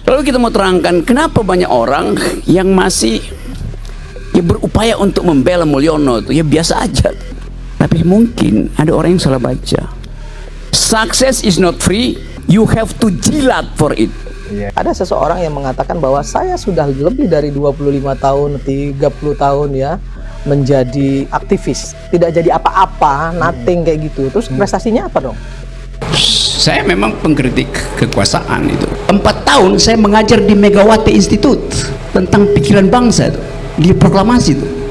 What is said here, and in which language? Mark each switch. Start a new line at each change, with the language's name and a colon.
Indonesian: kita mau terangkan kenapa banyak orang yang masih berupaya untuk membela Mulyono itu ya biasa aja. Tapi mungkin ada orang yang salah baca.
English: Success is not free, you have to jilat for it.
Indonesian: Ada seseorang yang mengatakan bahwa saya sudah lebih dari 25 tahun, 30 tahun ya menjadi aktivis, tidak jadi apa-apa, nothing kayak gitu. Terus prestasinya apa dong? Saya memang pengkritik kekuasaan itu. 4 tahun saya mengajar di Megawati Institute tentang pikiran bangsa itu, di proklamasi itu.